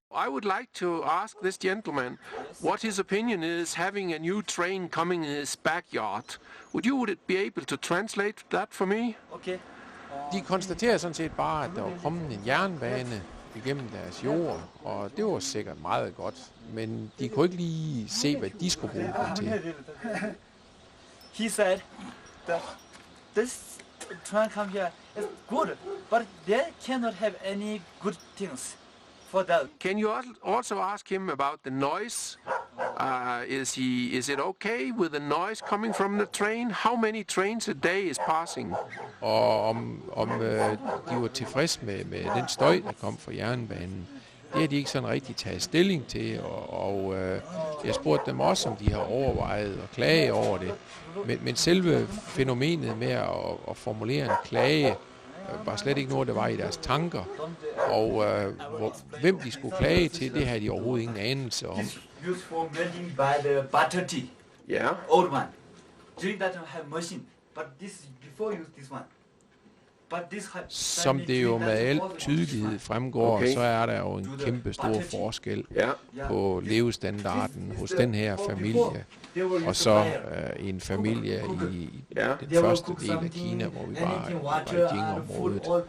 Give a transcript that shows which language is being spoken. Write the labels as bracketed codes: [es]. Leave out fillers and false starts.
[en] I would like to ask this gentleman what his opinion is having a new train coming in his backyard. Would you be able to translate that for me? Okay. [da] De konstaterer sådan set bare, at der var kommet en jernbane igennem deres jord, og det var sikkert meget godt, men de kunne ikke lige se, hvad de skulle bruge den til. [en] He said that this train come here is good, but they cannot have any good things for that. Can you also ask him about the noise? Is it okay with the noise coming from the train? How many trains a day is passing? [da] Og om de var tilfredse med den støj, der kom fra jernbanen. Det har de ikke sådan rigtig taget stilling til, og jeg spurgte dem også, om de har overvejet at klage over det. Men selve fænomenet med at formulere en klage var slet ikke noget, der var i deres tanker. Og hvem de skulle klage til, det havde de overhovedet ingen anelse om. [en] Used for melting by the butter tea. Yeah. Old one. During that time have machine, but this before use this one. But this [da] Som det jo med al tydelighed fremgår, så er der jo en kæmpe stor forskel på levestandarden hos den her familie, og så en familie i den første del af Kina, hvor vi var i Beijing-området.